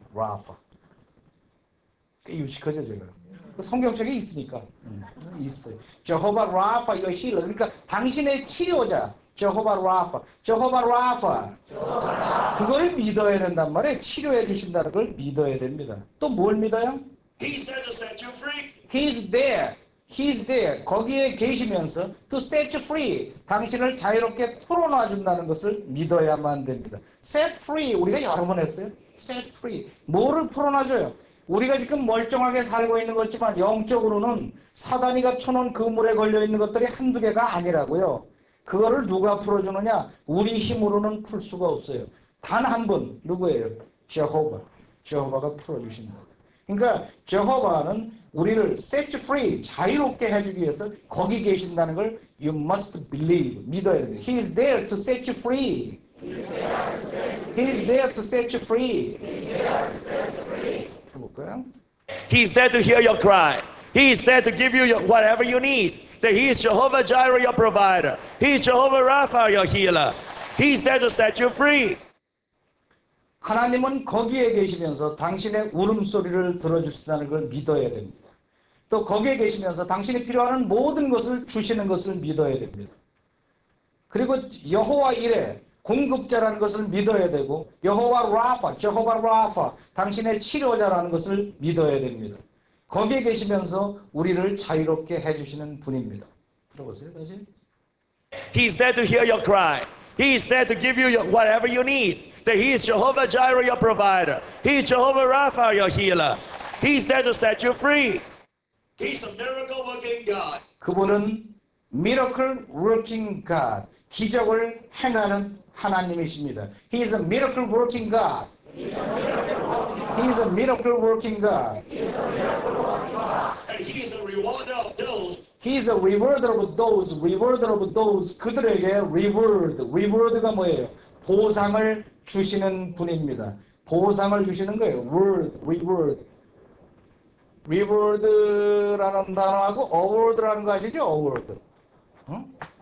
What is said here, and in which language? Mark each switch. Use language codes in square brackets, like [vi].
[ko] 라파. 꽤 유식하죠, 제가. 성경책에 있으니까. 있어요. 제호바 라파, 이거 힐러. 그러니까 당신의 치료자. 제호바 라파. 제호바 라파. 그걸 믿어야 된단 말이에요. 치료해 주신다는 걸 믿어야 됩니다. 또 뭘 믿어요? [en] He's there to set you free. He's there. He's there. [ko] 거기에 계시면서 [en] to set you free. [ko] 당신을 자유롭게 풀어놔 준다는 것을 믿어야만 됩니다. [en] set free. [ko] 우리가 여러 번 했어요. set free. 뭐를 풀어놔 줘요? 우리가 지금 멀쩡하게 살고 있는 거지만 영적으로는 사단이 갖춰놓은 그 물에 걸려있는 것들이 한두 개가 아니라고요. 그거를 누가 풀어주느냐? 우리 힘으로는 풀 수가 없어요. 단 한 분. 누구예요? 제호바. 제호바가 풀어주신다. 그러니까 제호바는 우리를 [en] set free, [ko] 자유롭게 해주기 위해서 거기 계신다는 걸 [en] you must believe, [ko] 믿어야 됩니다. [en] He is there to set you free. He is there to set you free. [ko] 볼까요? [en] He's there to hear your cry. He is there to give you whatever you need. That He is Jehovah Jireh, your provider. He is Jehovah Rapha, your healer. He is there to set you free. [ko] 하나님은 거기에 계시면서 당신의 울음소리를 들어주신다는 걸 믿어야 됩니다. 또 거기에 계시면서 당신이 필요한 모든 것을 주시는 것을 믿어야 됩니다. 그리고 여호와 이레, 공급자라는 것을 믿어야 되고 여호와 라파, 제호바 라파, 당신의 치료자라는 것을 믿어야 됩니다. 거기에 계시면서 우리를 자유롭게 해주시는 분입니다. 들어보세요 다시. [en] He's there to hear your cry. He is there to give you whatever you need. That He is Jehovah Jireh, your provider. He is Jehovah Rapha, your healer. He's there to set you free. He's a miracle working God. [ko] 그분은 [en] miracle working God, [ko] 기적을 행하는 하나님이십니다. [en] He is a miracle working God. He is a miracle working God. And He is a rewarder of those. He is a rewarder of those. Rewarder of those. [ko] 그들에게 reward. reward가 뭐예요? 보상을 주시는 분입니다. 보상을 주시는 거예요. word, reward. reward라는 단어하고 award라는 거 아시죠? [en] award. 응?